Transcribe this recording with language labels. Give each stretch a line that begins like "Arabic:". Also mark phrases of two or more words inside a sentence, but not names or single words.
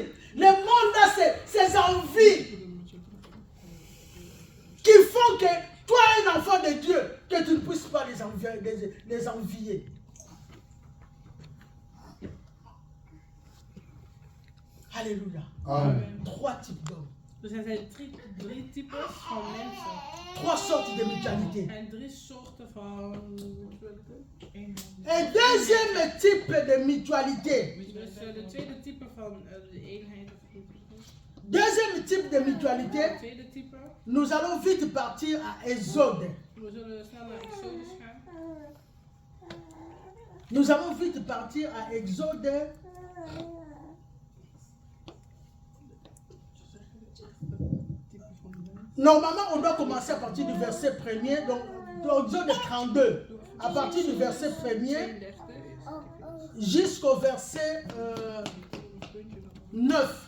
French: Le monde a ses envies qui font que toi, un enfant de Dieu, que tu ne puisses pas les envier. Alléluia. Amen. 3 types d'hommes.
Dutch: Er zijn 3 types van mensen.
French: 3 sortes de mutualité.
Dutch: En 3 soorten van mutualiteit.
French: Un deuxième type de mutualité.
Dutch: Dus de tweede type van de eenheid.
French: Deuxième type de mutualité.
Dutch: Tweede type.
French: Nous allons vite partir à Exode.
Dutch: We zullen snel naar Exodus gaan.
French: Nous allons vite partir à Exode. Normalement, on doit commencer à partir du verset 1er, donc Exode 32, à partir du verset 1er jusqu'au verset 9.